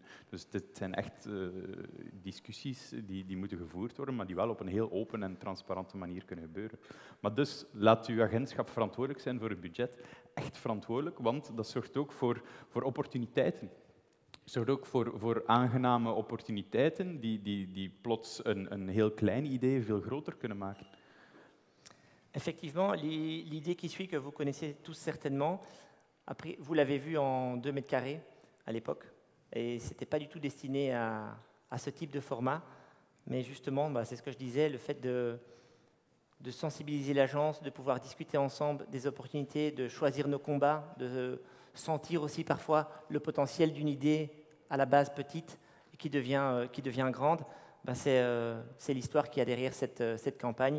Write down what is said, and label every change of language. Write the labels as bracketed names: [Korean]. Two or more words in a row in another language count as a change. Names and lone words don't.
[Dutch] Dus dit zijn echt discussies die moeten gevoerd worden, maar die wel op een heel open en transparante manier kunnen gebeuren. Maar dus laat uw agentschap verantwoordelijk zijn voor het budget. Echt verantwoordelijk, want dat zorgt ook voor opportuniteiten. Het zorgt ook voor aangename opportuniteiten die plots een heel klein idee veel groter kunnen maken. [French] Effectivement, l'idée qui suit, que vous connaissez tous certainement, après, vous l'avez vu en 2 mètres carrés à l'époque, et ce n'était pas du tout destiné à ce type de format, mais justement, c'est ce que je disais, le fait de sensibiliser l'agence, de pouvoir discuter ensemble des opportunités, de choisir nos combats, de sentir aussi parfois le potentiel d'une idée à la base petite et qui devient grande, c'est l'histoire qu'il y a derrière cette campagne.